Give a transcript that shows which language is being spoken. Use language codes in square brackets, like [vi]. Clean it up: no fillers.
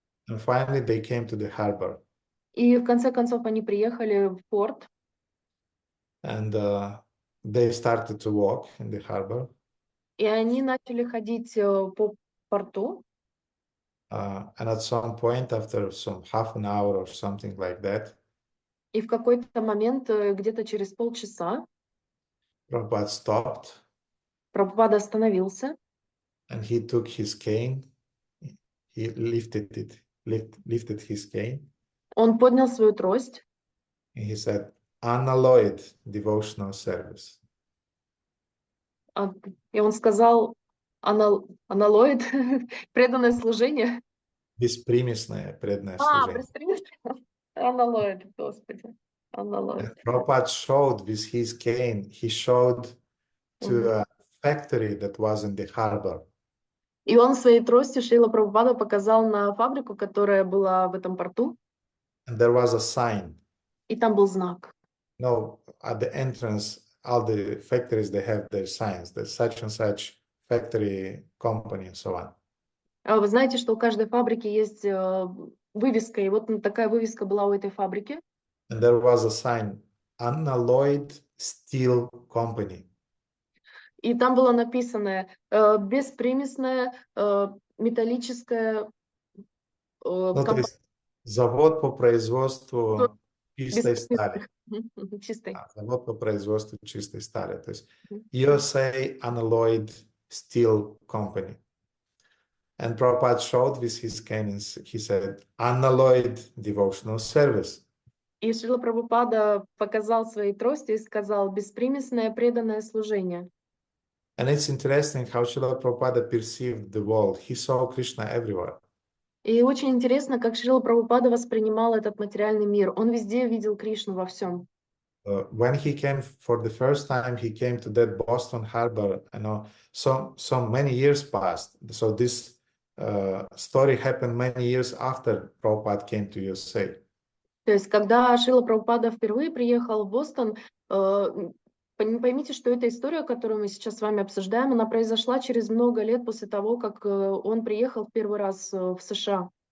[en] And finally they came to the harbor. [ru] И в конце концов они приехали в порт. [en] And they started to walk in the harbor. [ru] И они начали ходить по порту. [en] And at some point, after some half an hour or something like that, [ru] И в какой-то момент, где-то через полчаса, [en] Prabhupada stopped [ru] Прабхупада остановился. [en] and he took his cane. He lifted his cane. [ru] Он поднял свою трость. [en] And he said, unalloyed devotional service. [ru] И он сказал: аналоид, преданное служение. Беспримесное преданное служение. Беспримесное. Аналоид, Господи. Аналоид. [en] Prabhupada showed with his cane, he showed to a factory that was in the harbor. [ru] И он своей тростью, Шрила Прабхупада, показал на фабрику, которая была в этом порту. [en] And there was a sign. [ru] И там был знак. [en] No, at the entrance, all the factories, they have their signs. There's such and such factory, company, and so on. [ru] Вы знаете, что у каждой фабрики есть вывеска, и вот такая вывеска была у этой фабрики. [en] And there was a sign, unalloyed steel company. [ru] И там было написано беспримесная металлическая Ну, то есть завод по производству чистой стали. Чистой. Завод по производству чистой стали. То есть USA Unalloyed Steel Company. [en] And Prabhupada showed with his cane, he said, unalloyed devotional service. [ru] И Шрила Прабхупада показал своей трости и сказал: беспримесное преданное служение. [en] And it's interesting how Srila Prabhupada perceived the world. He saw Krishna everywhere. [ru] И очень интересно, как Шрила Прабхупада воспринимал этот материальный мир. Он везде видел Кришну во всем. [en] When he came for the first time, he came to that Boston harbor. You know, so many years passed. So this story happened many years after Prabhupada came to USA. [ru] То есть, когда Шрила Прабхупада впервые приехал в Бостон, поймите, что эта история, которую мы сейчас с вами обсуждаем, она произошла через много лет после того, как он приехал в первый раз в США.